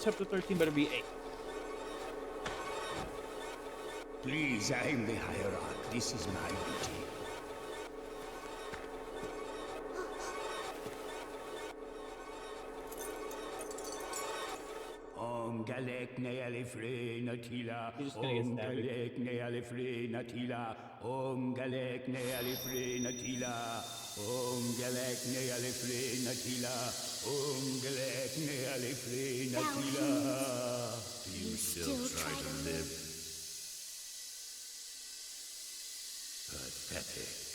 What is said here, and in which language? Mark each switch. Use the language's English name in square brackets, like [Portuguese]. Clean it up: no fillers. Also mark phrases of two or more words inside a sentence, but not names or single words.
[English] Chapter 13 better be 8. Please, I'm the hierarch. This is my duty. Om galek ne alifre natila. Om galek ne alifre natila. Om galek ne alifre natila. Om galek ne alifre natila. Om galek ne alifre natila. You still try to live. Pathetic.